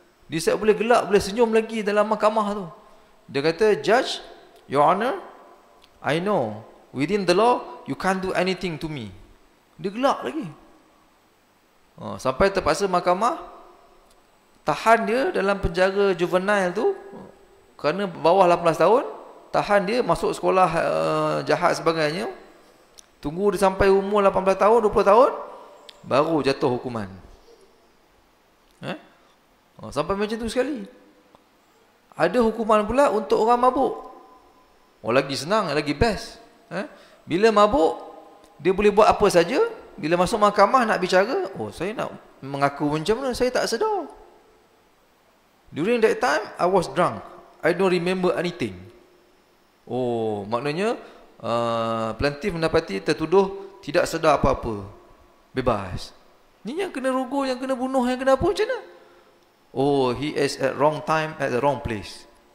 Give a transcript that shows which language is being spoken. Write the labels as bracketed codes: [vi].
[ms] Dia siap boleh gelak, boleh senyum lagi dalam mahkamah tu. Dia kata, [en] Judge, Your Honor, I know within the law you can't do anything to me. [ms] Dia gelak lagi. Sampai terpaksa mahkamah tahan dia dalam penjara juvenile tu, kerana bawah 18 tahun, tahan dia, masuk sekolah jahat sebagainya, tunggu dia sampai umur 18 tahun, 20 tahun, baru jatuh hukuman. Sampai macam tu sekali. Ada hukuman pula untuk orang mabuk. Lagi senang, lagi best. Bila mabuk, dia boleh buat apa saja. Bila masuk mahkamah nak bicara, saya nak mengaku macam mana, saya tak sedar. [en] During that time, I was drunk. I don't remember anything. Oh, [ms] maknanya plaintiff mendapati tertuduh tidak sedar apa-apa, bebas. Ni yang kena rogol, yang kena bunuh, yang kena apa macam mana? [en] Oh, he is at wrong time at the wrong place.